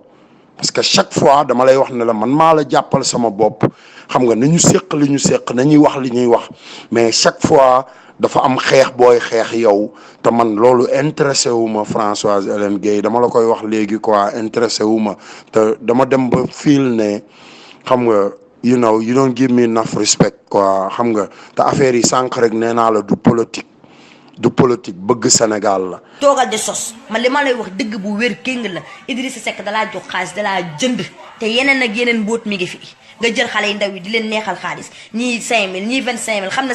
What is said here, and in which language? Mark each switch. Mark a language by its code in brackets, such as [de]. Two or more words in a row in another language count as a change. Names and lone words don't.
[fr] parce que chaque fois [wo] dama lay wax ne la man maa la jàppal sama bopp xam nga nañu séq li ñu séq nañuy wax li ñuy wax [fr] mais chaque fois [wo] dafa am xeex booy xeex yow te man loolu intéressé wu ma Françoise Hélène Gaye dama la koy wax léegi quoi intéressé wu ma te dama dem ba fiil ne xam nga [en] you know you don't give me enough respect [wo] quoi xam nga te affaire yi sànq rek nee naa la du politique bëgg Sénégal la. toogal de sos man li ma lay wax dëgg bu wér kéng la Idrissa Seck dalaa jox xaalis dalaa jënd te yeneen ak yeneen mbóot mi ngi fi nga jël xale yi ndaw yi di leen neexal xaalis ñii 5000 ñii 25000 xam na